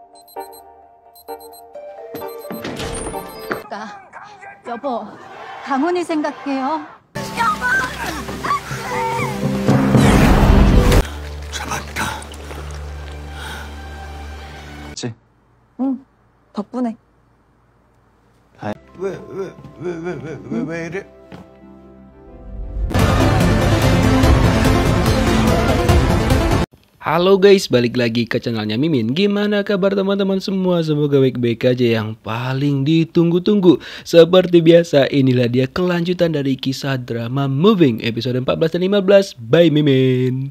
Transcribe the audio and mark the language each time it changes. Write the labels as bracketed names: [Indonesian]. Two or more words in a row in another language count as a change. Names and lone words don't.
[Korean] 여보, 강훈이 생각해요. 잡았다. 그치? 응, 덕분에. 왜 이래? [Indonesian] Halo guys, balik lagi ke channelnya Mimin. Gimana kabar teman-teman semua? Semoga baik-baik aja, yang paling ditunggu-tunggu. Seperti biasa, inilah dia kelanjutan dari kisah drama Moving episode 14 dan 15 by Mimin.